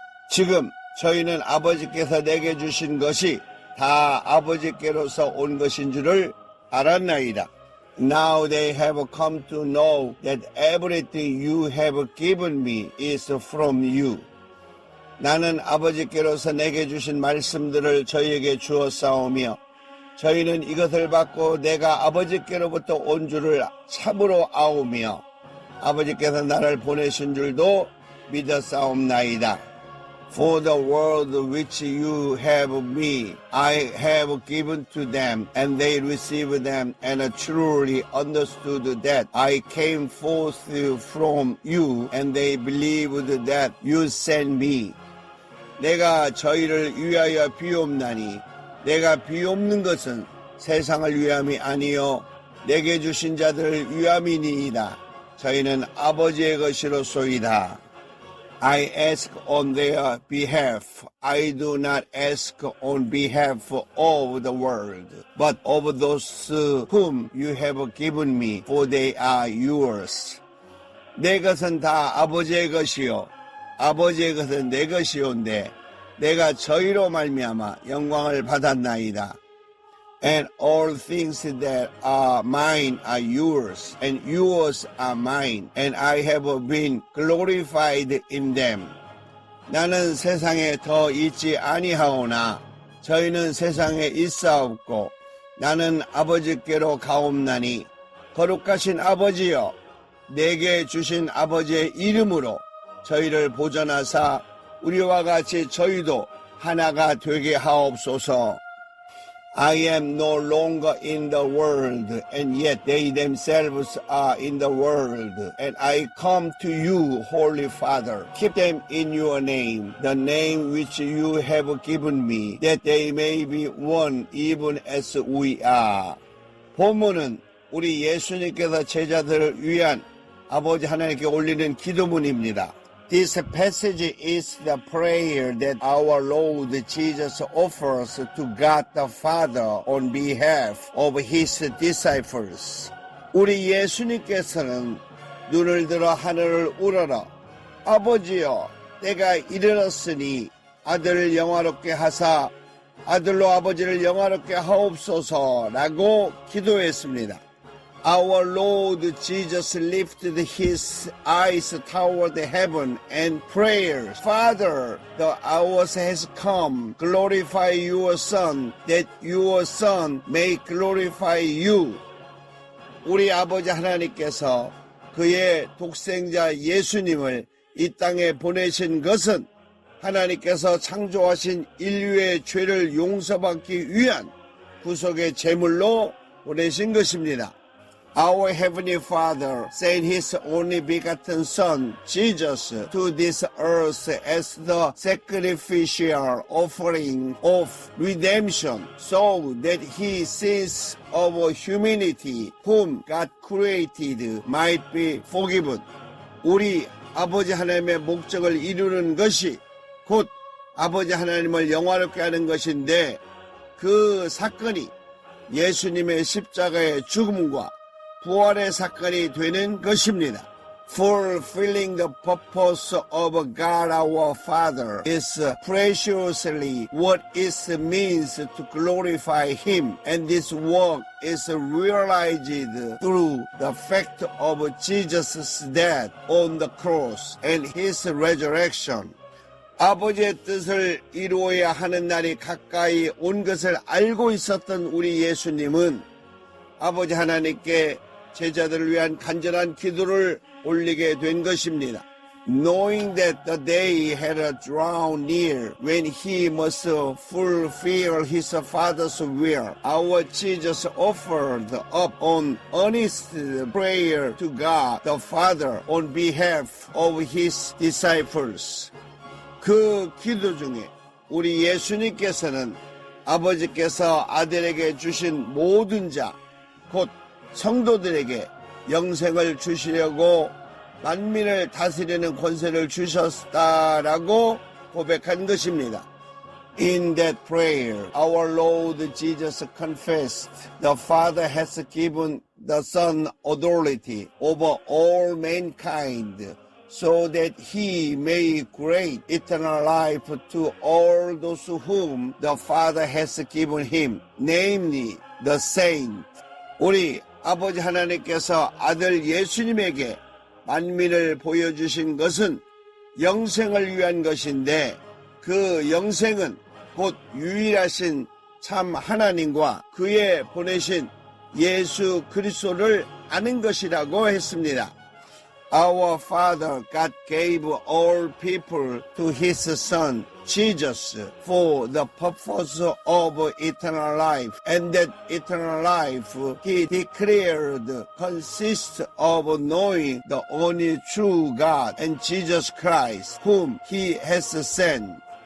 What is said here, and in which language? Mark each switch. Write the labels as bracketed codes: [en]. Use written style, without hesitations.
[ko] 지금 저희는 아버지께서 내게 주신 것이 다 아버지께로서 온 것인 줄을 알았나이다. [en] Now they have come to know that everything you have given me is from you. [ko] 나는 아버지께로서 내게 주신 말씀들을 저희에게 주었사오며 저희는 이것을 받고 내가 아버지께로부터 온 줄을 참으로 아오며 아버지께서 나를 보내신 줄도 믿었사옵나이다. [en] For the world which you have me, I have given to them, and they received them, and truly understood that I came forth from you, and they believed that you sent me. [ko] 내가 저희를 위하여 비옵나니 내가 비옵는 것은 세상을 위함이 아니요 내게 주신 자들을 위함이니이다. 저희는 아버지의 것이로소이다. [en] I ask on their behalf. I do not ask on behalf of the world, but of those whom you have given me, for they are yours. [ko] 내 것은 다 아버지의 것이요 아버지의 것은 내 것이온데 내가 저희로 말미암아 영광을 받았나이다. [en] And all things that are mine are yours, and yours are mine, and I have been glorified in them. [ko] 나는 세상에 더 있지 아니하오나 저희는 세상에 있사옵고 나는 아버지께로 가옵나니 거룩하신 아버지여 내게 주신 아버지의 이름으로 저희를 보존하사 우리와 같이 저희도 하나가 되게 하옵소서. [en] I am no longer in the world, and yet they themselves are in the world. And I come to you, Holy Father. Keep them in your name, the name which you have given me, that they may be one even as we are. [ko] 본문은 우리 예수님께서 제자들을 위한 아버지 하나님께 올리는 기도문입니다. [en] This passage is the prayer that our Lord Jesus offers to God the Father on behalf of His disciples. [ko] 우리 예수님께서는 눈을 들어 하늘을 우러러 아버지여 때가 이르렀으니 아들을 영화롭게 하사 아들로 아버지를 영화롭게 하옵소서라고 기도했습니다. [en] Our Lord Jesus lifted his eyes toward heaven and prayed, Father, the hour has come. Glorify your Son, that your Son may glorify you. [ko] 우리 아버지 하나님께서 그의 독생자 예수님을 이 땅에 보내신 것은 하나님께서 창조하신 인류의 죄를 용서받기 위한 구속의 제물로 보내신 것입니다. [en] Our Heavenly Father sent His only begotten Son, Jesus, to this earth as the sacrificial offering of redemption, so that His sins of humanity, whom God created, might be forgiven. [ko] 우리 아버지 하나님의 목적을 이루는 것이 곧 아버지 하나님을 영화롭게 하는 것인데 그 사건이 예수님의 십자가의 죽음과 부활의 사건이 되는 것입니다. [en] Fulfilling the purpose of God our Father is preciously what it means to glorify Him, and this work is realized through the fact of Jesus' death on the cross and His resurrection. [ko] 아버지의 뜻을 이루어야 하는 날이 가까이 온 것을 알고 있었던 우리 예수님은 아버지 하나님께 제자들을 위한 간절한 기도를 올리게 된 것입니다. [en] Knowing that the day had drawn near when he must fulfill his Father's will, our Jesus offered up an earnest prayer to God the Father on behalf of his disciples. [ko] 그 기도 중에 우리 예수님께서는 아버지께서 아들에게 주신 모든 자, 곧 성도들에게 영생을 주시려고 만민을 다스리는 권세를 주셨다라고 고백한 것입니다. [en] In that prayer, our Lord Jesus confessed, the Father has given the Son authority over all mankind, so that he may grant eternal life to all those whom the Father has given him, namely the saints. [ko] 우리 아버지 하나님께서 아들 예수님에게 만민을 보여주신 것은 영생을 위한 것인데 그 영생은 곧 유일하신 참 하나님과 그의 보내신 예수 그리스도를 아는 것이라고 했습니다. [en] Our Father God gave all people to His Son, Jesus, for the purpose of eternal life, and that eternal life He declared consists of knowing the only true God and Jesus Christ, whom He has sent.